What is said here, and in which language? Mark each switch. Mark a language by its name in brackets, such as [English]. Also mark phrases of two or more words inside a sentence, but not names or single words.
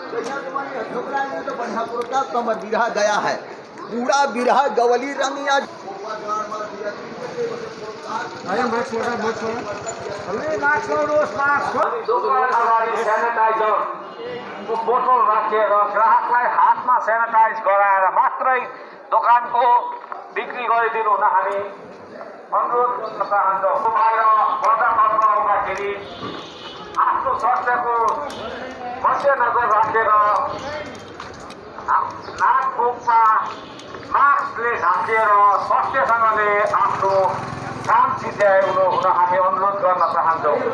[Hindi] कमर बिरहा गया है पूरा बिरहा गवली रंग आयो मास्क लगा मास्क लगा [Nepali] अनि दोकान अगाडि सेनिटाइजरको बोतल राखेर ग्राहकलाई हातमा सेनिटाइज गराएर मात्रै दोकानको बिक्री गरिदिनु हुन हामी अनुरोध गर्न चाहन्छौँ। बाहिर बजारमा आउँदाखेरि आफ्नो स्वास्थ्यको मध्यनजर राखेर नाक मुखमा मास्कले ढाकेर स्वास्थ्यसँगले आफ्नो काम सिद्ध्याउनु हुन हामी अनुरोध गर्न चाहन्छौँ।